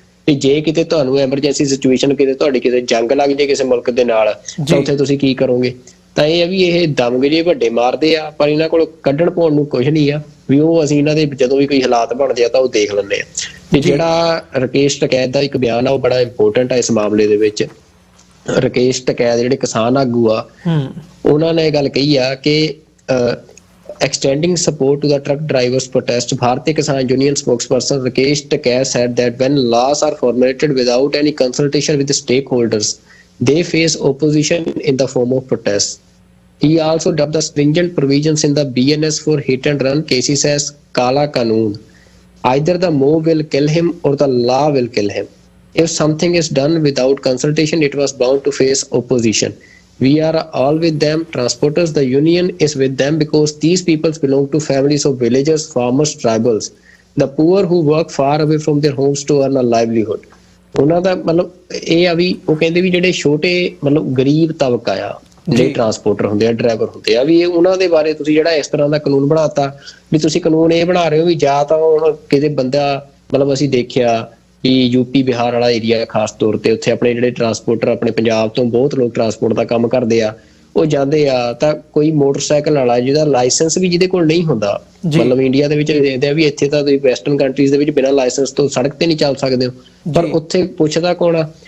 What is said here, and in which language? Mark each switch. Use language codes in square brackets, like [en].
[pa] ਤੇ ਜੇ ਕਿਤੇ ਤੁਹਾਨੂੰ ਐਮਰਜੈਂਸੀ ਸਿਚੁਏਸ਼ਨ ਤੁਹਾਡੀ ਕਿਤੇ ਜੰਗ ਲੱਗ ਜੇ ਕਿਸੇ ਮੁਲਕ ਦੇ ਨਾਲ ਤਾਂ ਉੱਥੇ ਤੁਸੀਂ ਕੀ ਕਰੋਗੇ? ਤਾਂ ਇਹ ਆ ਵੀ ਇਹ ਦਮਗਜੇ ਵੱਡੇ ਮਾਰਦੇ ਆ, ਪਰ ਇਹਨਾਂ ਕੋਲ ਕੱਢਣ ਪਾਉਣ ਨੂੰ ਕੁਝ ਨਹੀਂ ਆ, ਵੀ ਉਹ ਅਸੀਂ ਇਹਨਾਂ ਦੇ ਜਦੋਂ ਵੀ ਕੋਈ ਹਾਲਾਤ ਬਣਦੇ ਆ ਤਾਂ ਉਹ ਦੇਖ ਲੈਂਦੇ ਆ। ਤੇ ਜਿਹੜਾ ਰਾਕੇਸ਼ ਟਕੈਤ ਦਾ ਇੱਕ ਬਿਆਨ ਆ ਉਹ ਬੜਾ ਇੰਪੋਰਟੈਂਟ ਆ ਇਸ ਮਾਮਲੇ ਦੇ ਵਿੱਚ। ਰਾਕੇਸ਼ ਟਕੈਤ ਜਿਹੜੇ ਕਿਸਾਨ ਆਗੂ ਆ ਉਹਨਾਂ ਨੇ ਇਹ ਗੱਲ ਕਹੀ ਆ ਕਿ [en] extending support to the truck drivers protest, Bharatiya Kisan Union spokesperson Rakesh Tikait said that when laws are formulated without any consultation with the stakeholders, they face opposition in the form of protests. He also dubbed the stringent provisions in the BNS for hit and run cases as Kala Kanoon. Either the mob will kill him or the law will kill him. If something is done without consultation, it was bound to face opposition. We are all with them. Transporters, the union is with them because these peoples belong to families of villagers, farmers, tribals, the poor who work far away from their homes to earn a livelihood. [pa] ਉਹਨਾਂ ਦਾ ਮਤਲਬ ਇਹ ਆ ਵੀ ਉਹ ਕਹਿੰਦੇ ਵੀ ਜਿਹੜੇ ਛੋਟੇ ਮਤਲਬ ਗਰੀਬ ਤਬਕਾ ਆ ਜਿਹੜੇ ਟਰਾਂਸਪੋਰਟਰ ਹੁੰਦੇ ਆ, ਡਰਾਈਵਰ ਹੁੰਦੇ ਆ, ਵੀ ਉਹਨਾਂ ਦੇ ਬਾਰੇ ਤੁਸੀਂ ਜਿਹੜਾ ਇਸ ਤਰ੍ਹਾਂ ਦਾ ਕਾਨੂੰਨ ਬਣਾਤਾ ਵੀ ਤੁਸੀਂ ਕਾਨੂੰਨ ਇਹ ਬਣਾ ਰਹੇ ਹੋ ਵੀ ਜਾਂ ਤਾਂ ਹੁਣ ਕਿਤੇ ਬੰਦਾ ਮਤਲਬ ਅਸੀਂ ਦੇਖਿਆ ਕਿ ਯੂਪੀ ਬਿਹਾਰ ਵਾਲਾ ਏਰੀਆ ਖਾਸ ਤੌਰ ਤੇ ਉੱਥੇ ਆਪਣੇ ਜਿਹੜੇ ਟਰਾਂਸਪੋਰਟਰ ਆਪਣੇ ਪੰਜਾਬ ਤੋਂ ਬਹੁਤ ਲੋਕ ਟਰਾਂਸਪੋਰਟ ਦਾ ਕੰਮ ਕਰਦੇ ਆ, ਉਹ ਜਾਂਦੇ ਆ ਤਾਂ ਕੋਈ ਮੋਟਰਸਾਈਕਲ ਵਾਲਾ ਜਿਹਦਾ ਲਾਇਸੈਂਸ ਵੀ ਜਿਹਦੇ ਕੋਲ ਨਹੀਂ ਹੁੰਦਾ, ਮਤਲਬ ਇੰਡੀਆ ਦੇ ਵਿੱਚ ਦੇਖਦੇ ਆ ਵੀ ਇੱਥੇ ਤਾਂ ਤੁਸੀਂ ਵੈਸਟਰਨ ਕੰਟਰੀਜ਼ ਦੇ ਵਿੱਚ ਬਿਨਾਂ ਲਾਇਸੈਂਸ ਤੋਂ ਸੜਕ ਤੇ ਨਹੀਂ ਚੱਲ ਸਕਦੇ ਹੋ, ਪਰ ਉੱਥੇ ਪੁੱਛਦਾ ਕੌਣ ਆ?